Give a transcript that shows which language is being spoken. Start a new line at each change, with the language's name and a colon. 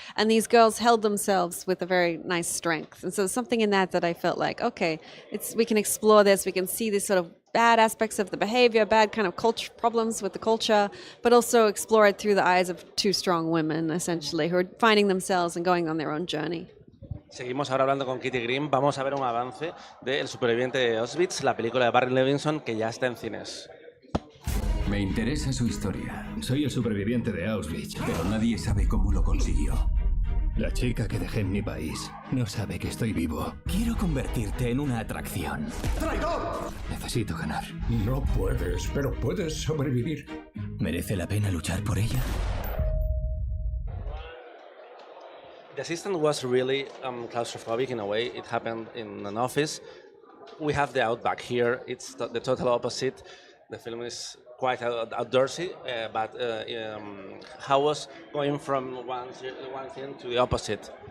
English: And these girls held themselves with a very nice strength. And so there's something in that I felt like, okay, we can explore this, we can see this sort of bad aspects of the behavior, bad kind of culture problems with the culture, but also explore it through the eyes of two strong women, essentially, who are finding themselves and going on their own journey.
Spanish: Seguimos ahora hablando con Kitty Green. Vamos a ver un avance de El superviviente de Auschwitz, la película de Barry Levinson que ya está en cines. Me interesa su historia. Soy el superviviente de Auschwitz, pero nadie sabe cómo lo consiguió. La chica que dejé en mi país no sabe que estoy vivo. Quiero convertirte en una atracción. ¡Traidor! Necesito ganar. No puedes, pero puedes sobrevivir. ¿Merece la pena luchar por ella?
English: The Assistant was really claustrophobic in a way. It happened in an office. We have the outback here. It's the total opposite. The film is quite outdoorsy, but how was going from one thing to the opposite?